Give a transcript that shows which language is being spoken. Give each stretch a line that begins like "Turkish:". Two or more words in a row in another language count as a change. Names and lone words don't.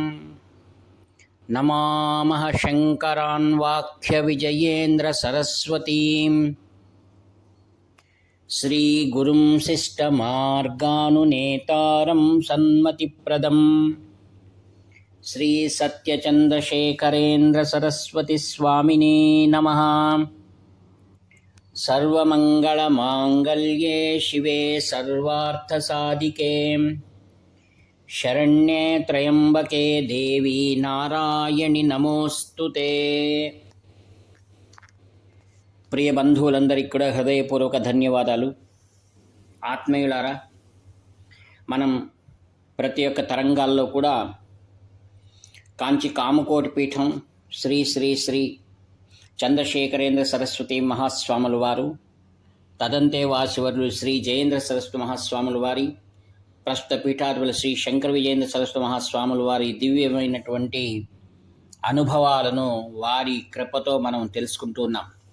Sanskrit: नमामः शङ्करान् वाक्यविजयेन्द्रसरस्वतीं श्रीगुरुं शिष्टमार्गानुनेतारं सन्मतिप्रदम् श्री सत्यचन्द्रशेखरेन्द्र सरस्वती स्वामिने नमः। सर्वमङ्गलमाङ्गल्ये शिवे सर्वार्थसाधिके शरण्ये त्र्यम्बके देवी नारायणि नमोस्तुते।
Telugu: ప్రియ బంధువులందరికీ కూడా హృదయపూర్వక ధన్యవాదాలు. ఆత్మీయులారా, మనం ప్రతి ఒక్క తరంగాల్లో కూడా కాంచి కామకోటి పీఠం శ్రీ శ్రీ శ్రీ చంద్రశేఖరేంద్ర సరస్వతి మహాస్వాముల వారు, తదంతే వాసివర్యులు శ్రీ జయేంద్ర సరస్వతి మహాస్వాముల వారి, ప్రస్తుత పీఠాధిపతులు శ్రీ శంకర విజయేంద్ర సరస్వతి మహాస్వాముల వారి దివ్యమైనటువంటి అనుభవాలను వారి కృపతో మనం తెలుసుకుంటూ ఉన్నాం.